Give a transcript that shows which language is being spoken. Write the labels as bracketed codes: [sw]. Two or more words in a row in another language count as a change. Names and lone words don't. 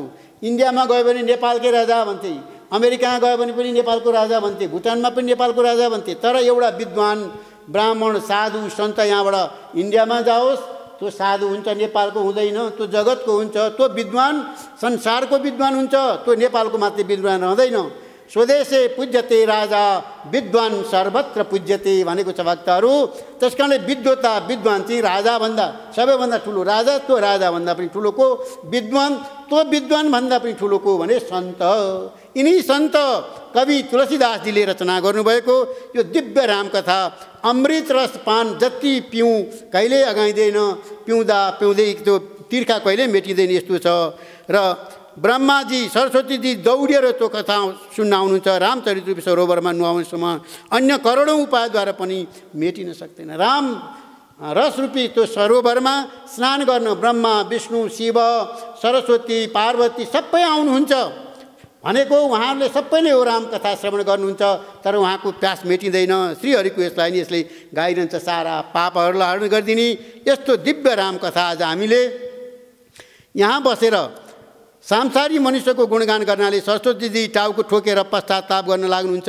[ne] इन्डियामा गयो भने नेपालकै राजा भन्थे, अमेरिकामा गयो भने पनि नेपालको राजा भन्थे, भुटानमा पनि नेपालको राजा भन्थे। तर एउटा विद्वान ब्राह्मण साधु सन्त यहाँबाट इन्डियामा जाओस्, त्यो साधु हुन्छ, नेपालको हुँदैन, त्यो जगतको हुन्छ। त्यो विद्वान संसारको विद्वान हुन्छ, त्यो नेपालको मात्रै विद्वान रहँदैन। [sa] स्वदेशे पूज्यते राजा विद्वान सर्वत्र पूज्यते [ne] भनेको छ भक्तहरू। त्यस कारणले विद्वता विद्वान चाहिँ राजाभन्दा सबैभन्दा ठुलो, राजा त्यो राजाभन्दा पनि ठुलोको, विद्वान त्यो विद्वानभन्दा पनि ठुलोको भने सन्त। यिनी सन्त कवि तुलसीदासजीले रचना गर्नुभएको यो दिव्य रामकथा अमृत रस पान जति पिउँ कहिले अगाइँदैन, पिउँदा पिउँदै त्यो तिर्खा कहिले मेटिँदैन यस्तो छ। र ब्रह्माजी सरस्वतीजी दौडिएर त्यो कथा सुन्न आउनुहुन्छ। रामचरित्र सरोवरमा नुहाउनेसम्म अन्य करोडौँ उपायद्वारा पनि मेटिन सक्दैन। राम रसरूपी त्यो सरोवरमा स्नान गर्न ब्रह्मा विष्णु शिव सरस्वती पार्वती सबै आउनुहुन्छ भनेको उहाँहरूले सबैले यो रामकथा श्रवण गर्नुहुन्छ। तर उहाँको प्यास मेटिँदैन। श्रीहरिको यसलाई नि यसले गाइरहन्छ, सारा पापहरूलाई हरण गरिदिने यस्तो दिव्य रामकथा आज हामीले यहाँ बसेर सांसारी मनुष्यको गुणगान गर्नाले सरस्वतीजी टाउको ठोकेर पश्चाताप गर्न लाग्नुहुन्छ।